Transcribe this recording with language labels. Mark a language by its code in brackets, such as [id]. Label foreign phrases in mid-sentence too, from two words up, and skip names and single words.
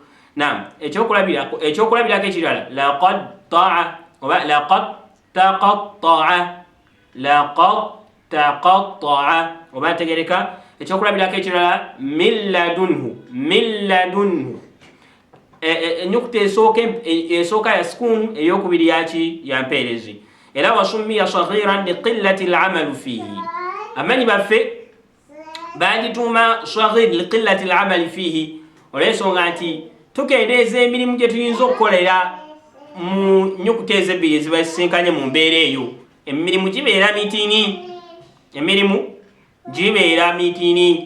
[lg] Naam, ekyokulabirako ekirala [ar] لقد تاء [lg] oba [ar] لقد تقطع [lg] oba ntegereka. Ekyokulabirako ekirala [ar] من لدنه. [lg] Ennyukuta esooka ya sukun eyokubiri yaki? Ya mpeerezi. Era [ar] وسمي صغيرا لقلة العمل فيه. [lg] Amanyi baffe bagituuma [ar] صغير لقلة العمل فيه [lg] olw'ensonga nti tukendeeza emirimu gye tuyinza okukolera mu nnyukuta ezebbiri eziba zisinkanye mu mbeera eyo. Emirimu gibeera mitini.